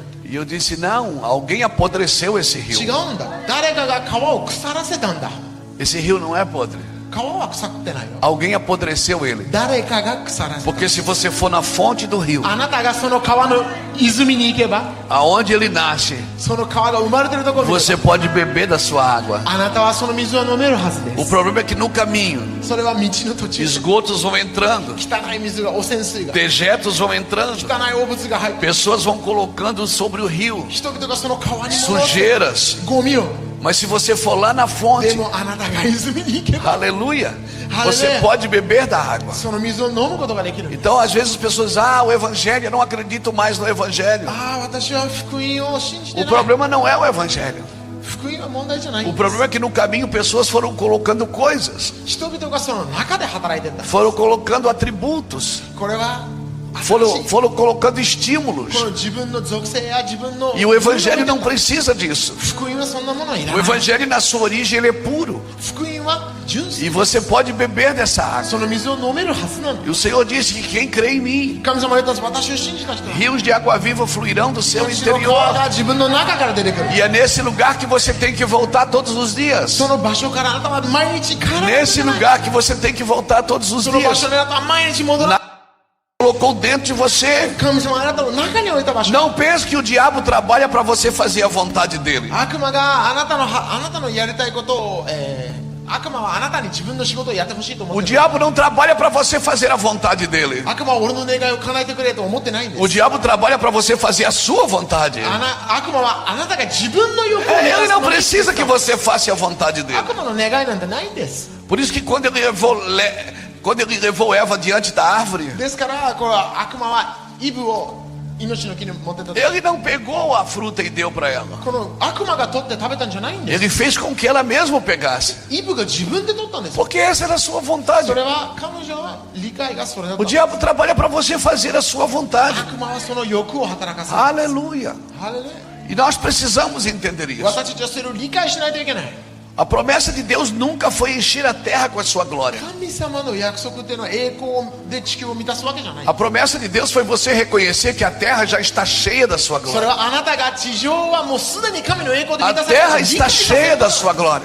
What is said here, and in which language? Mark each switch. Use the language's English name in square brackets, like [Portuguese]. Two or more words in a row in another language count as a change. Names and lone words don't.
[Portuguese] E eu disse: Não, alguém apodreceu esse [Japanese] 違 [Portuguese] rio. [Japanese] うんだ誰かが川を腐らせたんだ [Portuguese] Esse rio não é podre. [Japanese] 川は腐ってないよ [Portuguese] Alguém apodreceu ele. [Japanese] 誰かが腐らせた [Portuguese] Porque se você for na fonte do rio, [Japanese] あなたがその川の泉に行けば [Portuguese] aonde ele nasce, [Japanese] その川が生まれてるところに [Portuguese] você pode beber da sua água. [Japanese] あなたはその水を飲めるはずで [Portuguese] O [Japanese] す [Portuguese] problema é que no caminho, [Japanese] それは道の途中 [Portuguese] esgotos vão entrando, [Japanese] 汚い水が汚染水が [Portuguese] dejetos vão entrando, [Japanese] 汚い汚物が入って [Portuguese] pessoas vão colocando sobre o rio [Japanese] 人々がその川に戻す [Portuguese] sujeiras. [Japanese] ゴミを [Portuguese] Mas se você for lá na [Japanese] で [Portuguese] fonte, [Japanese] もあなたが泉に行けば [Portuguese] aleluia, Aleluia. você pode beber da água. [Japanese] その水を飲むことができる [Portuguese] Então, às vezes as pessoas dizem: o evangelho, eu não acredito mais no evangelho. [Japanese] ああ私は福音を信じて [Portuguese] O [Japanese] ない [Portuguese] problema não é o evangelho. [Japanese] 福音は問題じゃない [Portuguese] O problema é que no caminho pessoas foram colocando coisas, [Japanese] 人々がその中で働いてんだ [Portuguese] foram colocando atributos. [Japanese] これは [Portuguese] foram colocando estímulos. [Japanese] この自分の属性や自分の [Portuguese] E o evangelho não precisa disso. [Japanese] 福音はそんなものはいら [Portuguese] O [Japanese] ない。 [Portuguese] evangelho na sua origem ele é puro. [Japanese] 福音は純粋。 [Portuguese] E você pode beber dessa água. [Japanese] その水を飲めるはずなんだ。 [Portuguese] E o Senhor disse que quem crê em mim, [Japanese] 神様が言ったんです。私を信じた人は [Portuguese] rios de água viva fluirão do seu [Japanese] 私の川 [Portuguese] interior. [Japanese] が自分の中から出てくる。 [Portuguese] E é nesse lugar que você tem que voltar todos os dias. [Japanese] その場所からあなたは毎日帰らないとい [Portuguese] Nesse [Japanese] けない。 [Portuguese] lugar que você tem que voltar todos os [Japanese] その場 [Portuguese] dias. [Japanese] 所にあなたは毎日戻らない。 [Portuguese] Colocou dentro de você. [Japanese] 神様があなたの中に置いた場所。 [Portuguese] Não pense que o diabo trabalha para você fazer a vontade dele. [Japanese] 悪魔があなたのやりたいことを、悪魔はあなたに自分の仕事をやってほしいと思 [Portuguese] O [Japanese] ってる。 [Portuguese] diabo não trabalha para você fazer a vontade dele. [Japanese] 悪魔は俺の願いを叶えてくれと思ってないんです。 [Portuguese] O diabo trabalha para você fazer a sua vontade. [Japanese] 悪魔はあなたが自分の欲を満 [Portuguese] Ele [Japanese] た [Portuguese] não [Japanese] すのに [Portuguese] precisa que você faça a vontade dele. [Japanese] 悪魔の願いなんてないんです。 [Portuguese] Por isso que quando ele levou Eva diante da árvore, [Japanese] ですからこれは悪魔はイブを命の木に持ってった時、 [Portuguese] ele não pegou a fruta e deu para ela. [Japanese] この悪魔が取って食べたんじゃないんです。 [Portuguese] Ele fez com que ela mesma pegasse. [Japanese] イブが自分で取ったんです。 [Portuguese] Porque essa era a sua vontade. [Japanese] それは彼女は理解がそれだった。 [Portuguese] O diabo trabalha para você fazer a sua vontade. [Japanese] 悪魔はその欲を働かせる。 [Portuguese] Aleluia. [Japanese] ハレルヤ。 [Portuguese] E nós precisamos entender isso. [Japanese] 私たちはそれを理解しないといけない。 [Portuguese] A promessa de Deus nunca foi encher a terra com a sua glória. [Japanese] 神様の約束っていうのは栄光で地球を満たすわけじゃない。 [Portuguese] A promessa de Deus foi você reconhecer que a terra já está cheia da sua [Japanese] それ [Portuguese] glória. [Japanese] はあなたが地上はもうすでに神の栄光で満 [Portuguese] A [Japanese] たされて [Portuguese] terra [Japanese] る。 [Portuguese] está cheia da sua glória.